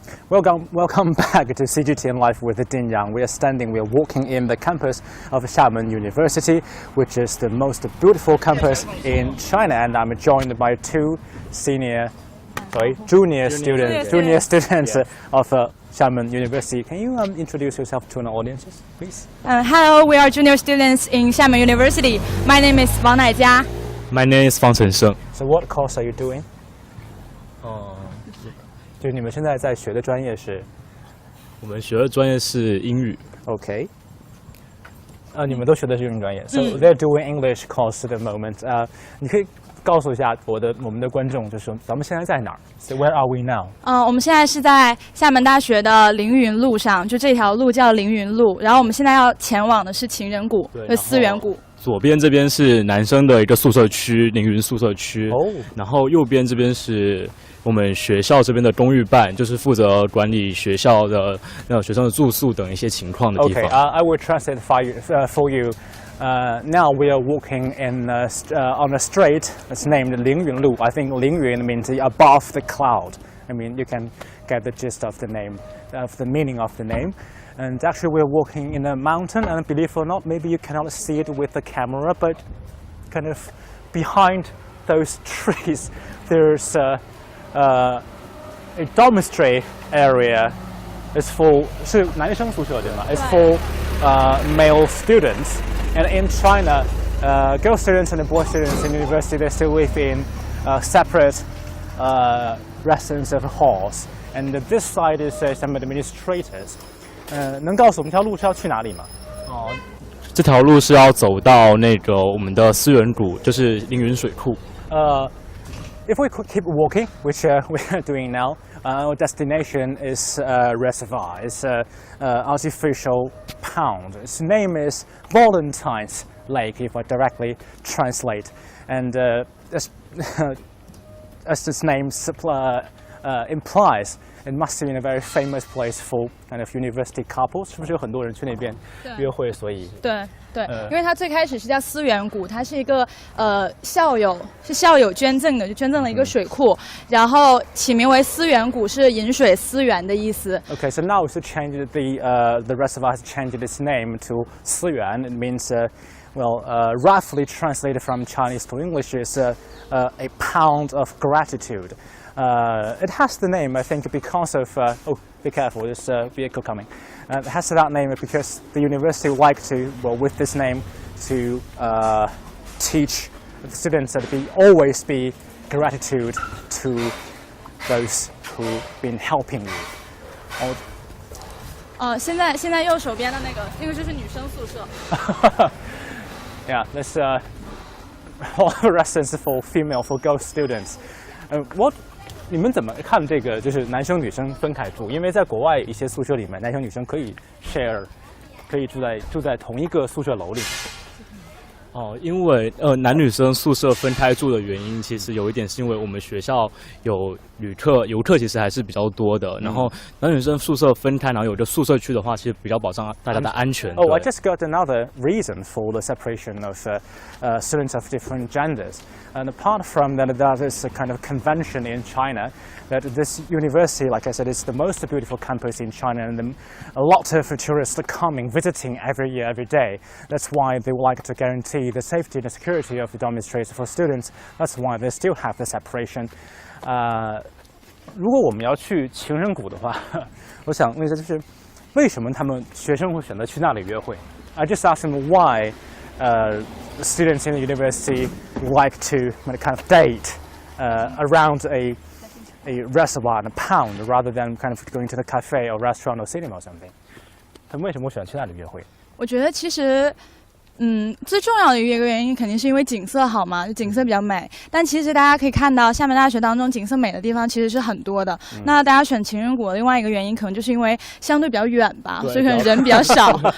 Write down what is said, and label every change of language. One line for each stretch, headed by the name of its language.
English: Welcome back to CGTN Live with Din Yang. We are walking in the campus of Xiamen University, which is the most beautiful campus in China, and I'm joined by two junior students of Xiamen University. Can you introduce yourself to our audiences, please? Hello, we are junior students in Xiamen University. My name is Wang Naijia. My name is Fang Chensheng. So what course are you doing?
Chinese: 就是你们现在在学的专业是？我们学的专业是英语。
English: Okay.
Chinese: 你们都学的是英语专业。
English: So they're doing English course at the moment.
Chinese: 你可以告诉一下我们的观众，就是咱们现在在哪儿 ？
English: So where are we now?
Chinese: 我们现在是在厦门大学的凌云路上，就这条路叫凌云路。然后我们现在要前往的是情人谷和思源谷。左边这边是男生的一个宿舍区，凌云宿舍区。哦。然后右边这边是我们学校这边的公寓办，就是负责管理学校的学生的住宿等一些情况的地方。
English: Okay, I will translate for you. Now we are walking on a street that's named Lingyun Lu. I think Lingyun means above the cloud. I mean, you can get the gist of the name, of the meaning of the name. And actually, we're walking in a mountain, and believe it or not, maybe you cannot see it with the camera, but kind of behind those trees, there's a dormitory area. It's for
Chinese: 是男生宿舍对吗？
English: It's for male students. And in China, girl students and boy students in university, they still live in separate residence halls. And this side is some administrators.
Chinese: 能告诉我们这条路是要去哪里吗？这条路是要走到那个我们的思源谷，就是凌云水库。
English: If we could keep walking, which we are doing now, our destination is a reservoir. It's an artificial pond. Its name is Valentine's Lake, if I directly translate. And as its name implies, it must have been a very famous place for kind of university couples.
Chinese: 是不是有很多人去那边约会？所以对，因为它最开始是叫思源谷，它是一个校友捐赠的，就捐赠了一个水库，然后起名为思源谷，是饮水思源的意思。
English: Okay, so now it's changed the reservoir has changed its name to 思源. It means roughly translated from Chinese to English is a pound of gratitude. It has the name, I think, because of be careful, there's a vehicle coming. It has that name because the university would like to, with this name, to teach the students that always be gratitude to those who've been helping you.
Chinese: 现在右手边的那个就是女生宿舍。
English: Yeah, there's residence for girl students.
Chinese: What 你们怎么看这个？就是男生女生分开住，因为在国外一些宿舍里面，男生女生可以 share， 可以住在同一个宿舍楼里。因为男女生宿舍分开住的原因，其实有一点是因为我们学校有游客其实还是比较多的。然后男女生宿舍分开，然后有一个宿舍区的话，其实比较保障大家的安全。
English: I just got another reason for the separation of students of different genders. And apart from that, there is a kind of convention in China that this university, like I said, is the most beautiful campus in China, and a lot of tourists are coming, visiting every year, every day. That's why they would like to guarantee the safety and the security of the dormitories for students. That's why they still have the separation.
Chinese: 如果我们要去情人谷的话，我想问一下，就是为什么他们学生会选择去那里约会 ？
English: I just asked them why students in the university like to kind of date around a restaurant, a pound, rather than kind of going to the cafe or restaurant or cinema or something.
Chinese: 他们为什么会选择去那里约会？我觉得其实。最重要的一个原因肯定是因为景色好嘛，就景色比较美。但其实大家可以看到，厦门大学当中景色美的地方其实是很多的。那大家选情人谷的另外一个原因，可能就是因为相对比较远吧，所以可能人比较少。